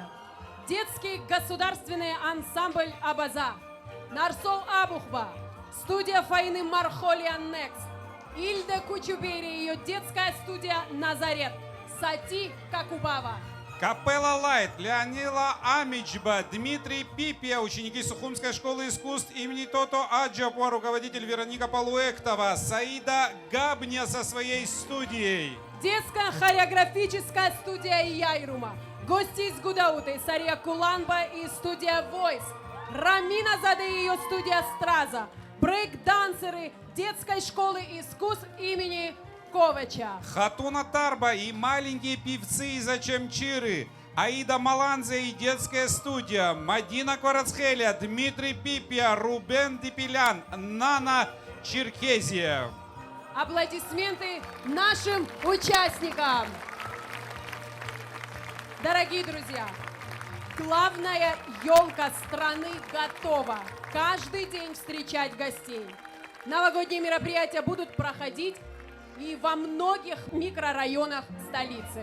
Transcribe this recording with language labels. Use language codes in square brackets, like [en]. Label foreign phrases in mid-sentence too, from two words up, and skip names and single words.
[ru] детский государственный ансамбль «Абаза», Нарсол Абухба, студия Фаины Мархолиан Некс, Ильда Кучубери и ее детская студия «Назарет», Сати Какубава. Капелла Лайт, Леонила Амичба, Дмитрий Пипия, ученики Сухумской школы искусств имени Тото Аджапуа, руководитель Вероника Полуэктова, Саида Габня со своей студией. Детская хореографическая студия Яйрума, гости из Гудауты, Сария Куланба и студия Voice, Рамина Заде и ее студия Страза, брейк-дансеры детской школы искусств имени Ковача. Хатуна Тарба и маленькие певцы из Ачамчиры, Аида Маланзе и детская студия, Мадина Кварацхеля, Дмитрий Пипия, Рубен Дипилян, Нана Черкезия. Аплодисменты нашим участникам! Дорогие друзья, Главная елка страны готова каждый день встречать гостей. Новогодние мероприятия будут проходить и во многих микрорайонах столицы.